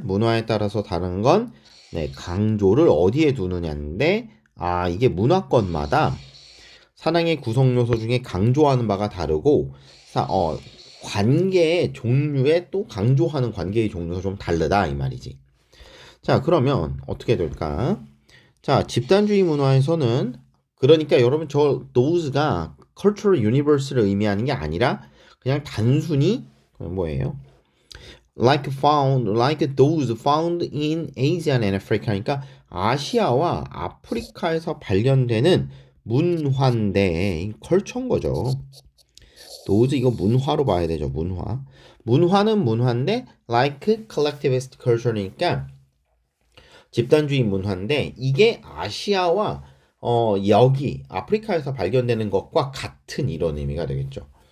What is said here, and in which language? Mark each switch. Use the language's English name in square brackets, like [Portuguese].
[Korean] 문화에 따라서 다른 건 강조를 어디에 두느냐인데 이게 문화권마다 사랑의 구성 요소 중에 강조하는 바가 다르고 관계의 종류에 또 강조하는 관계의 종류가 좀 다르다 이 말이지. 자, 그러면 어떻게 될까? 자, 집단주의 문화에서는 그러니까 여러분 저 those가 [English] cultural universe [Korean] 를 의미하는 게 아니라 그냥 단순히 뭐예요? [English] like those found in Asia and Africa. [Korean] 그러니까 아시아와 아프리카에서 발견되는 문화인데 컬처인 거죠. those 이거 문화로 봐야 되죠. 문화는 문화인데 [English] like collectivist culture [Korean] 니까 집단주의 문화인데 이게 아시아와 여기 아프리카에서 발견되는 것과 같은 이런 의미가 되겠죠.